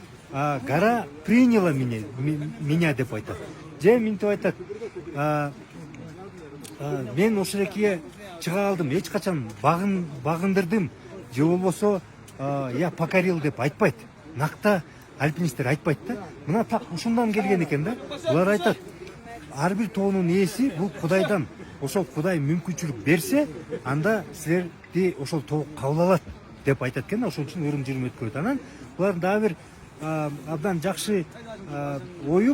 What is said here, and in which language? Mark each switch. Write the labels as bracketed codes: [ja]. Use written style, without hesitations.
[ru] Гора приняла меня [ky] деп айтат. Же мынтип айтат, мен ошолекиге чыга алдым, эч качан багындырдым, же болбосо [ru] я покорил [ky] деп айтпайт. Накта альпинисттер айтпайт да. Мына так ушундан келген экен да. Булар айтат, ар бир тоонун ээси бул Кудайдан. Ошол Кудай мүмкүнчүлүк берсе, анда силерди ошол тоо кабыл алат деп айтат экен. Ошон үчүн ырым-жырым өткөрөт. Анан булардын дагы бир абдан жакшы ою.